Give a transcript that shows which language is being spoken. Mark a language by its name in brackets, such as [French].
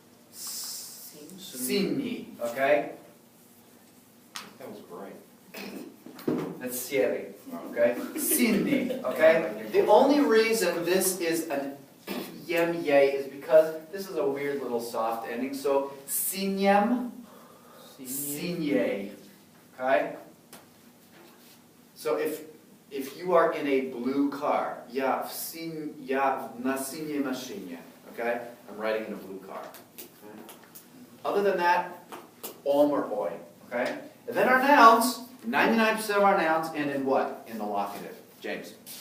[English] Синий. Okay? That was great. That's серый. Okay? Синий. Okay? The only reason this is an yem yay is because this is a weird little soft ending. [Russian] So синем, синей. [English] Okay? So if you are in a blue car, [Russian] я на синей машине. [English] Okay? I'm riding in a blue car. Okay? Other than that, or oi. Okay? And then our nouns, 99% of our nouns end in what? In the locative. James.